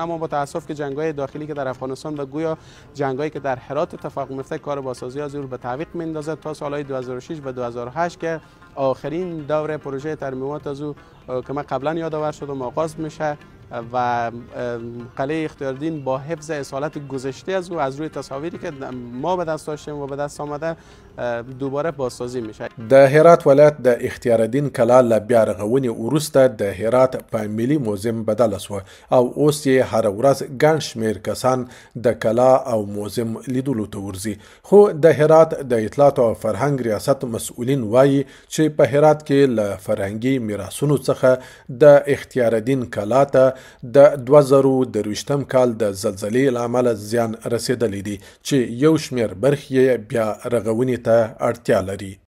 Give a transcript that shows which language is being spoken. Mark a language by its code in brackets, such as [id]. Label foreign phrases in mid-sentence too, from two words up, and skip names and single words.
[fa] اما با تاسف که جنگ‌های داخلی که در افغانستان و گویا جنگ‌هایی که در هرات اتفاق میفته کار بازسازی از او به تعویق میندازه تا سالهای 2006 و 2008 که آخرین دور پروژه ترمیمات از او که من قبلا یادآور شدم آغاز میشه و قلعه اختیاردین با حفظ اصالت گذشته از او از روی تصاویری که ما به دست داشتیم و به دست آمده دوباره بازسازی میشه. [ps] د هرات ولایت د اختیاردین کلا له بیا رغونې وروسته د هرات په ملي موزیم بدله شوه او اوس یې هره ورځ ګڼ شمېر کسان د کلا او موزیم لیدلو ته ورځي. خو د هرات د اطلاعات او فرهنګ ریاست مسؤلین وایي چې په هرات کې له فرهنګي میراثونو څخه د اختیاردین کلا ته د 2023 کال د زلزلې له امله زیان رسېدلی دی چې یو شمېر برخې بیا رغونې ته اړتیا لري.